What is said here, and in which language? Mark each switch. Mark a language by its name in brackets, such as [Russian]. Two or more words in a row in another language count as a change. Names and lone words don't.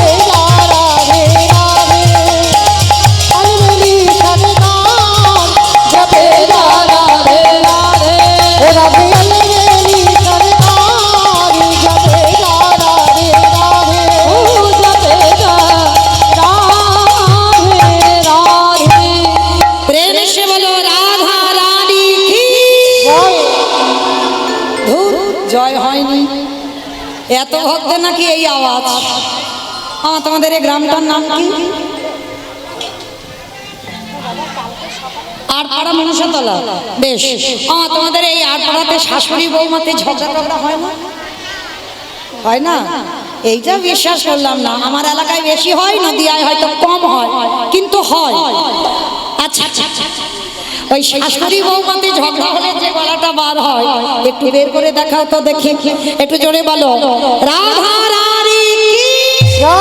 [Hindi] राधे राधे अलबेली सरकार जपे जा राधे राधे राधे अलबेली सरकार जपे जा राधे राधे जपे जा राधे राधे प्रेम से बोलो राधा रानी की [Bangla] ধুর জয় হয়নি এত ভক্ত নাকি এই আওয়াজ তোমাদের এই গ্রামটার নাম কি আটপাড়া মনসাতলা বেশ তোমাদের এই আটপাড়াতে শাশুড়ি বৌমাতে ঝগড়া টগড়া হয় না হয় না এইটা বিশ্বাস করলাম না আমার এলাকায় বেশি হয় নদীয়ায় হয়তো কম হয় কিন্তু হয় আচ্ছা আচ্ছা ওই শাশুড়ি বৌমাতে ঝগড়া হলে যে গলাটা বার হয় একটু বের করে দেখাও তো দেখি একটু জোরে বলো রাধা রানী কি